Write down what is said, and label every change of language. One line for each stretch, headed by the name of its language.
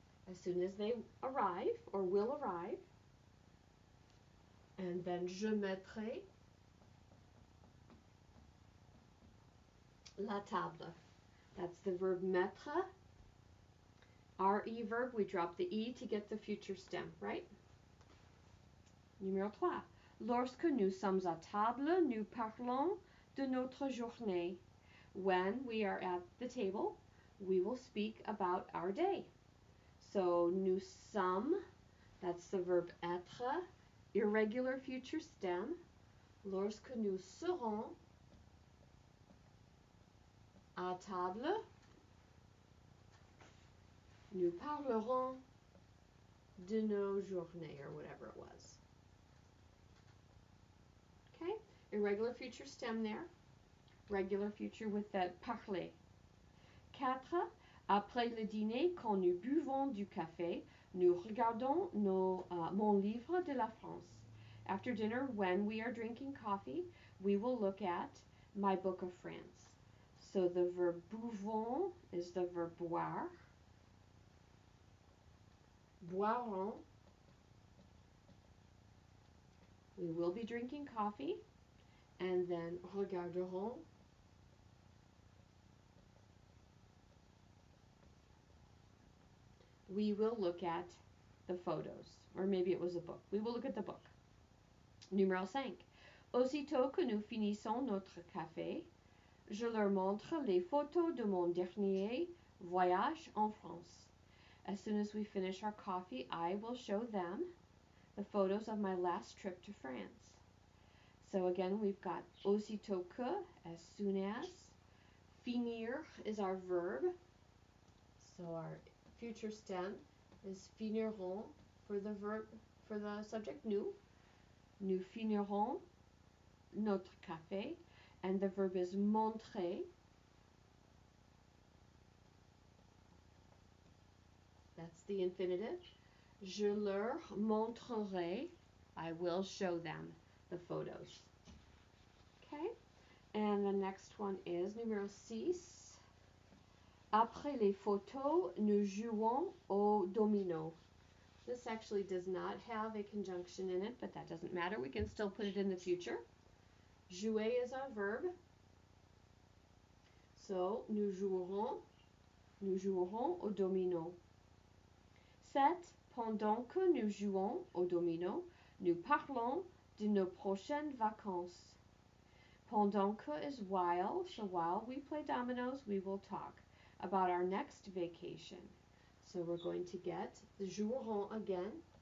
English: As soon as they arrive or will arrive. And then
French: je mettrai la table.
English: That's the verb mettre. RE verb, we drop the E to get the future stem, right?
French: Numéro 3. Lorsque nous sommes à table, nous parlons de notre journée.
English: When we are at the table, we will speak about our day. So nous sommes, that's the verb être, irregular future stem.
French: Lorsque nous serons à table, nous parlerons de nos journées, or whatever it was.
English: Okay, irregular future stem there. Regular future with that parler. 4.
French: Après le dîner, quand nous buvons du café, nous regardons mon livre de la France.
English: After dinner, when we are drinking coffee, we will look at my book of France. So the verb buvons is the verb boire.
French: Boirons.
English: We will be drinking coffee. And then regarderons. We will look at the photos. Or maybe it was a book. We will look at the book. Numéro 5.
French: Aussitôt que nous finissons notre café, je leur montre les photos de mon dernier voyage en France.
English: As soon as we finish our coffee, I will show them the photos of my last trip to France. So again, we've got aussitôt que, as soon as. Finir is our verb. So our future stem is finirons for the verb, for the subject nous.
French: Nous finirons notre café.
English: And the verb is montrer. That's the infinitive.
French: Je leur montrerai.
English: I will show them the photos. Okay? And the next one is numéro 6.
French: Après les photos, nous jouons au domino.
English: This actually does not have a conjunction in it, but that doesn't matter. We can still put it in the future. Jouer is our verb.
French: So, nous jouerons au domino. 7. Pendant que nous jouons au domino, nous parlons de nos prochaines vacances.
English: Pendant que is while, so while we play dominoes, we will talk about our next vacation. So we're going to get the joueront again.